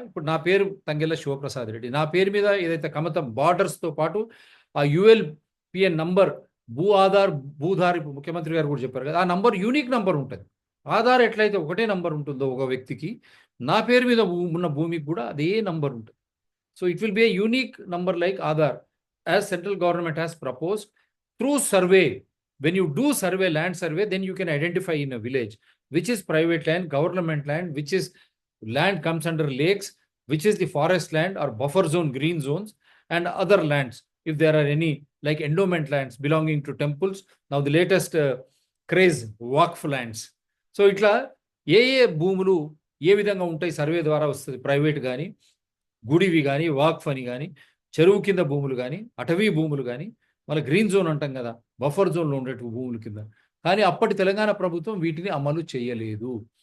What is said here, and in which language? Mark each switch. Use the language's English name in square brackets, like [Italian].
[Telugu] ఇప్పుడు నా పేరు తంగెళ్ళ శివప్రసాద్ రెడ్డి, నా పేరు మీద ఏదైతే కమతం బార్డర్స్తో పాటు ఆ ULPN నంబర్, భూ ఆధార్ భూధారి, ముఖ్యమంత్రి గారు కూడా చెప్పారు కదా, ఆ నంబర్ యూనిక్ నంబర్ ఉంటుంది. ఆధార్ ఎట్లయితే ఒకటే నంబర్ ఉంటుందో ఒక వ్యక్తికి, నా పేరు మీద ఉన్న భూమికి కూడా అదే నంబర్ ఉంటుంది. [English] So it will be a unique number like Aadhaar, as central government has proposed through survey. When you do survey, land survey, then you can identify in a village which is private land, government land, which is land comes under lakes, which is the forest land or buffer zone, green zones, and other lands. If there are any like endowment lands belonging to temples, now the latest craze, waqf lands. [Telugu] So itla ఏ భూములు ఏ విధంగా ఉంటాయి survey ద్వారా వస్తుంది. Private కానీ, గుడివి కానీ, వాక్ఫ్ అని కానీ, చెరువు కింద భూములు కానీ, అటవీ భూములు కానీ, మళ్ళీ గ్రీన్ జోన్ అంటాం కదా, బఫర్ జోన్లో ఉండేటువంటి భూముల కింద. కానీ అప్పటి తెలంగాణ ప్రభుత్వం వీటిని అమలు చేయలేదు.